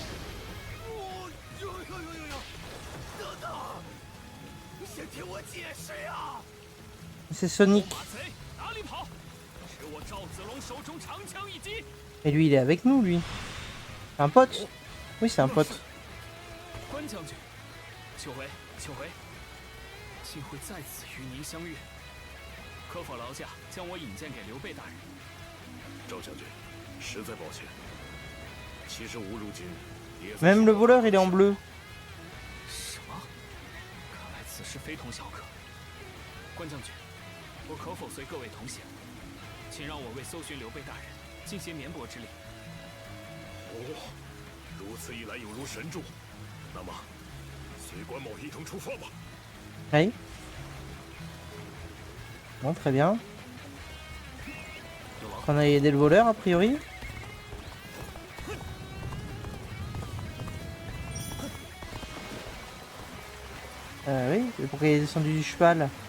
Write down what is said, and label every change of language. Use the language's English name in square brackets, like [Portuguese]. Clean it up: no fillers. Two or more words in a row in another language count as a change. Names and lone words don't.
[French] C'est Sonic. Et lui, il est avec nous, lui. C'est un pote? Oui, c'est un pote. [Chinese] 关将军，久违久违，幸会再次与您相遇。可否劳驾将我引荐给刘备大人？赵将军，实在抱歉。其实吾如今也。 [French] Même le voleur, il est en bleu. [Chinese] 什么？看来此事非同小可。关将军，我可否随各位同行？请让我为搜寻刘备大人尽些绵薄之力。哦，如此一来有如神助。那么，随关某一同出发吧。 [French] Oui. Bon, très bien. On a aidé le voleur, a priori. Oui, et pourquoi il est descendu du cheval?